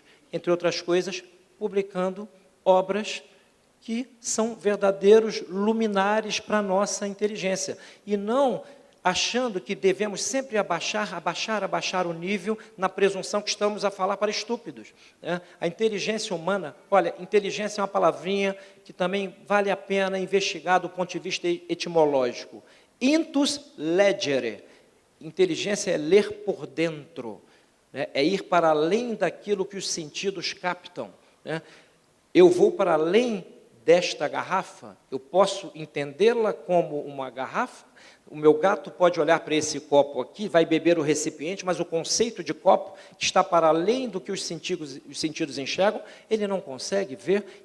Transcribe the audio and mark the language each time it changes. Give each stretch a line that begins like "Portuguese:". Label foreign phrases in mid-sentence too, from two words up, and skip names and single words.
Portuguese: Entre outras coisas, publicando obras que são verdadeiros luminares para a nossa inteligência. E não achando que devemos sempre abaixar o nível na presunção que estamos a falar para estúpidos. Né? A inteligência humana, olha, inteligência é uma palavrinha que também vale a pena investigar do ponto de vista etimológico.
Latin: Intus legere,
Portuguese: inteligência é ler por dentro, né? É ir para além daquilo que os sentidos captam. Né? Eu vou para além desta garrafa, eu posso entendê-la como uma garrafa. O meu gato pode olhar para esse copo aqui, vai beber o recipiente, mas o conceito de copo, que está para além do que os sentidos enxergam, ele não consegue ver.